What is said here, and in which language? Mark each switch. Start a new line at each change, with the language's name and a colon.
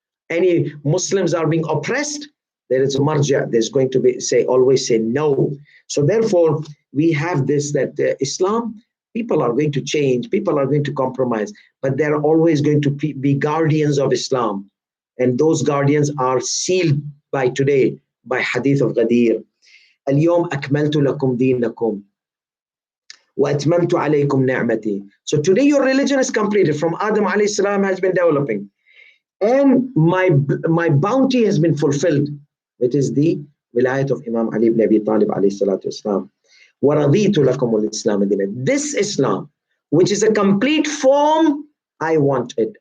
English: Any Muslims are being oppressed, there is a marja, there's going to be always say no. So therefore, we have this, that Islam, people are going to change, people are going to compromise, but they're always going to be guardians of Islam. And those guardians are sealed by today, by Hadith of Ghadir.
Arabic: اليوم أكملت لكم دينكم وأتممت عليكم نعمتي.
English: So today your religion is completed. From Adam alayhi salam has been developing. And my bounty has been fulfilled. It is the wilayat of Imam Ali ibn Abi Talib alayhi salatu wasalam.
Arabic: وَرَضِيتُ لَكُمُ الْإِسْلَامَ دِينًا.
English: This Islam, which is a complete form, I want it.